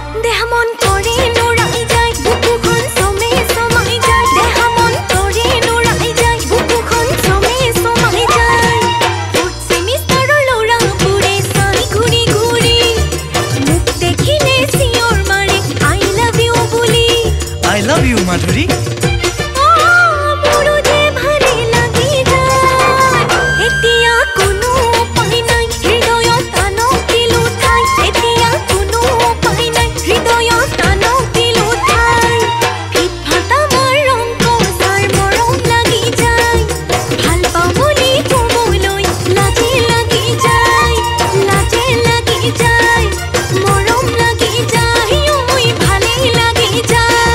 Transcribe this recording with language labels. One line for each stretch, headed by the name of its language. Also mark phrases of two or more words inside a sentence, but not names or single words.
Assamese: দেহ মন কৰে নুৰাই যায়, বুকুখন চমে চমাই যায়, দেহ মন কৰে নুৰাই যায়, বুকুখন চমে চমাই যায়।
English: fourth semester
Assamese: ল'ৰাবোৰে চাই ঘূৰি ঘূৰি, মোক দেখিলে চিঞৰ মাৰে,
English: "I love you" বুলি। I love you,
Assamese: মাধুৰী। অ, মোৰো যে ভালে লাগি যায়, এতিয়া কোনো উপায় নাই, হৃদয়ত আনক দিলো ঠাই, এতিয়া কোনো উপায় নাই, হৃদয়ত আনক দিলো ঠাই। ফিটফাট আমাৰ ৰং কছাৰ মৰম লাগি যায়, ভাল পাওঁ বুলি ক'বলৈ লাজে লাগি যায়, লাজে লাগি যায়, মৰম লাগি যায়, ঐ, ভালেই লাগি যায়।